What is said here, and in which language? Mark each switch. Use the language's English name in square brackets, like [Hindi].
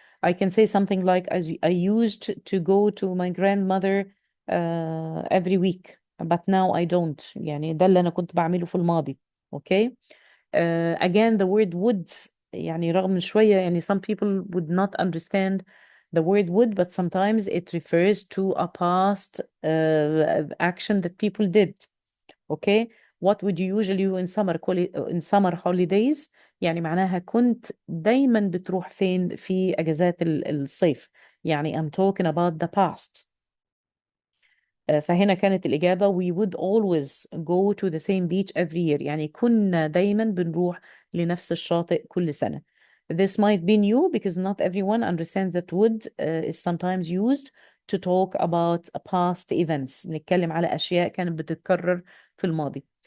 [English] I can say something like I used to go to my grandmother every week but now I don't. [Arabic] يعني ده اللي أنا كنت بعمله في الماضي. [English] Okay. Again the word would [Arabic] يعني رغم شوية يعني [English] some people would not understand the word would but sometimes it refers to a past action that people did. Okay. What would you usually do in summer holidays [Arabic] يعني معناها كنت دايما بتروح فين في أجازات الصيف. يعني [English] I'm talking about the past. [Arabic] فهنا كانت الإجابة [English] we would always go to the same beach every year. [Arabic] يعني كنا دايما بنروح لنفس الشاطئ كل سنة. [English] This might be new because not everyone understands that would is sometimes used to talk about past events. [Arabic] نتكلم على أشياء كانت بتتكرر في الماضي.